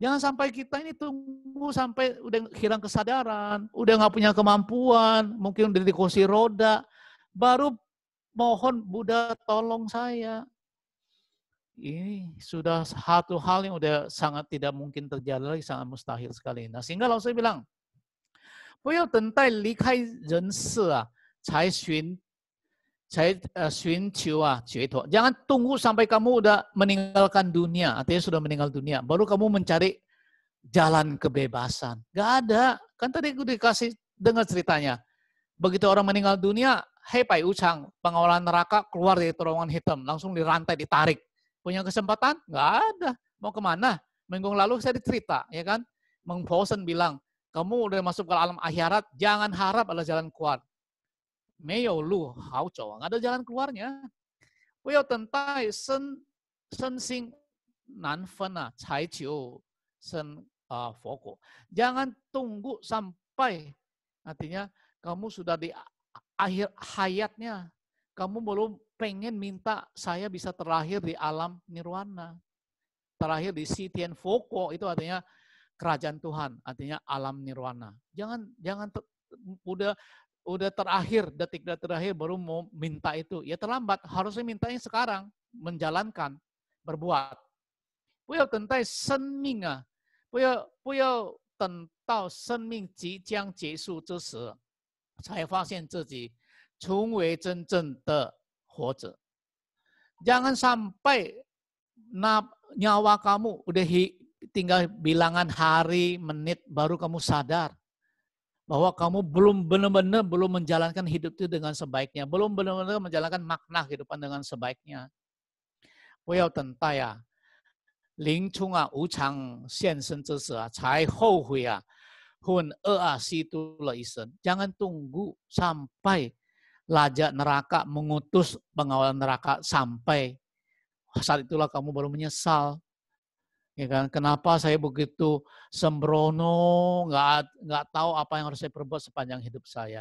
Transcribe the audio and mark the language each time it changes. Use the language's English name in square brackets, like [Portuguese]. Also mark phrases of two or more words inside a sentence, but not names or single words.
[Indonesian] Jangan sampai kita ini tunggu sampai udah hilang kesadaran, udah nggak punya kemampuan, mungkin udah di kursi roda, baru mohon Buddha tolong saya. Ini sudah satu hal yang udah sangat tidak mungkin terjadi lagi, sangat mustahil sekali. Nah, sehingga lalu saya bilang, [Chinese] 不要等待离开人世啊，才寻求解脱. [Indonesian] Jangan tunggu sampai kamu udah meninggalkan dunia, artinya sudah meninggal dunia, baru kamu mencari jalan kebebasan. Gak ada. Kan tadi aku dikasih dengar ceritanya. Begitu orang meninggal dunia, hei Pai Ucang, pengawalan neraka keluar dari terowongan hitam, langsung dirantai, ditarik. Punya kesempatan? Gak ada. Mau kemana? Minggu lalu saya dicerita, ya kan? Meng Posen bilang, kamu udah masuk ke alam akhirat, jangan harap ada jalan keluar. [Chinese] 没有路好走, [Indonesian] nggak ada jalan keluarnya. [Chinese] 不要等待身心难分才求生佛果. [Indonesian] Jangan tunggu sampai artinya kamu sudah di akhir hayatnya, kamu belum pengen minta saya bisa terlahir di alam nirwana, terlahir di Sitian Foko, itu artinya kerajaan Tuhan, artinya alam nirwana. Jangan udah terakhir, detik-detik terakhir baru mau minta itu. Ya terlambat, harusnya mintanya sekarang, menjalankan, berbuat. [Chinese] 不要等待生命不要等到生命即将结束之时，才发现自己成为真正的活着. [Indonesian] Jangan sampai nyawa kamu udah tinggal bilangan hari, menit, baru kamu sadar bahwa kamu belum benar-benar belum menjalankan hidup itu dengan sebaiknya, belum benar-benar menjalankan makna kehidupan dengan sebaiknya. [Chinese] 不要等待临终无常现身之时才后悔混恶虚度了一生. [Indonesian] Jangan tunggu sampai Raja neraka mengutus pengawal neraka sampai saat itulah kamu baru menyesal. Ya kan? Kenapa saya begitu sembrono, nggak tahu apa yang harus saya perbuat sepanjang hidup saya.